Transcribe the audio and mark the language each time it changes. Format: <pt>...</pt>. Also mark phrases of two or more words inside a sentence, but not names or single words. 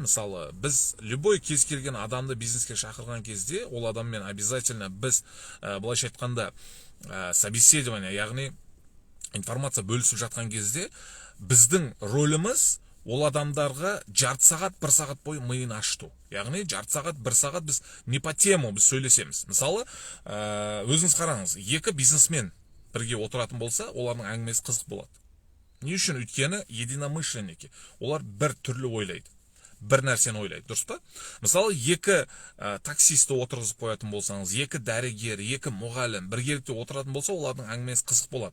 <kk>Мысалы, біз любой кез келген адамды бизнеске шақырған кезде, ол адаммен обязательно біз, былайша айтқанда, собеседование, яғни информация бөлісіп жатқан кезде, біздің рөліміз ол адамдарға жарты сағат, 1 сағат бойы миын ашыту. Яғни жарты сағат, 1 сағат біз</kk> <ru>не по тему</ru> <kk>біз сөйлесеміз. Мысалы, өзіңіз қараңыз, 2 бизнесмен бірге отыратын болса, олардың әңгімесі қызық болады. Не үшін? Өйткені единомышленники. Олар бір түрлі ойлайды. Бір нәрсені ойлайды, дұрыс па? Мысалы, 2 таксисті отырғызып қоятын болсаңыз, 2 дәрігер, 2 мұғалім біргелікте отыратын болса, олардың әңгімесі қызық болады.</kk>